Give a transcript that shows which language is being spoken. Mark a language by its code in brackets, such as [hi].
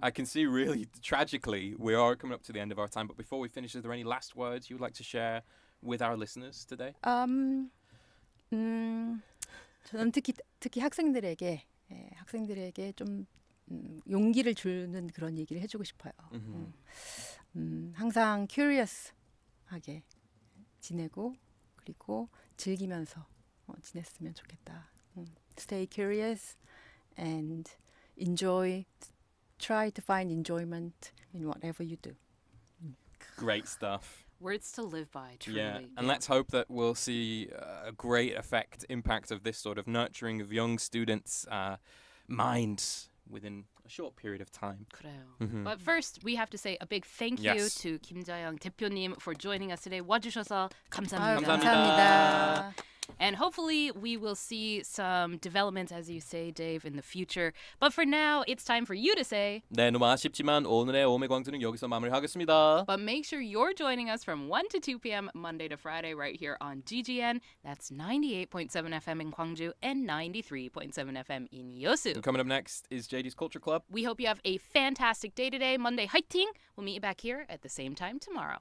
[en] I can see really tragically we are coming up to the end of our time, but before we finish, is there any last words you would like to share with our listeners today? [ko] 저는 특히 학생들에게 좀 용기를 주는 그런 얘기를 해주고 싶어요. 항상 curious하게 지내고 그리고 즐기면서 지냈으면 좋겠다. [en] Stay curious and try to find enjoyment in whatever you do. Great stuff. Words to live by, truly. Yeah, and let's hope that we'll see a great impact of this sort of nurturing of young students' minds within a short period of time. [ko] 그래요. Mhm. [en] But first, we have to say a big thank you Yes. to 김자영 대표님 for joining us today. [ko] 와주셔서 아유, 감사합니다. 감사합니다. [en] And hopefully we will see some developments, as you say, Dave, in the future. But for now, it's time for you to say. [ko] 네, 너무 아쉽지만 오늘의 오매광주는 여기서 마무리하겠습니다. [en] But make sure you're joining us from 1 to 2 p.m. Monday to Friday right here on Ggn. That's 98.7 FM in Gwangju and 93.7 FM in Yeosu. Coming up next is JD's Culture Club. We hope you have a fantastic day today. Monday, 화이팅! We'll meet you back here at the same time tomorrow.